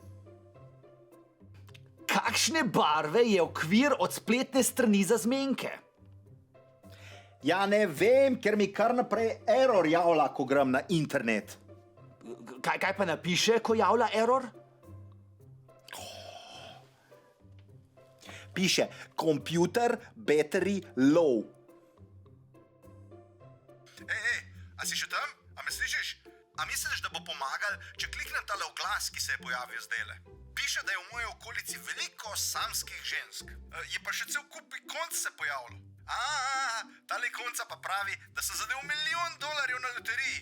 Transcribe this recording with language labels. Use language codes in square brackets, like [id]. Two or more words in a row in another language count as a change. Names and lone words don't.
[sl] Kakšne barve je okvir od spletne strani za zmenke? Ja, ne vem, ker mi kar naprej error javlja, ko grem na internet. Kaj pa napiše, ko javlja error? Piše, [en] computer battery low. [sl] Ej, a si še tam? A me slišiš? A misliš, da bo pomagal, če kliknem tale oglas, ki se je pojavil zdajle? Piše, da je v moji okolici veliko samskih žensk. Je pa še cel kup ikonc se pojavilo. Tale ikonca pa pravi, da sem zadev $1 milijon na loteriji.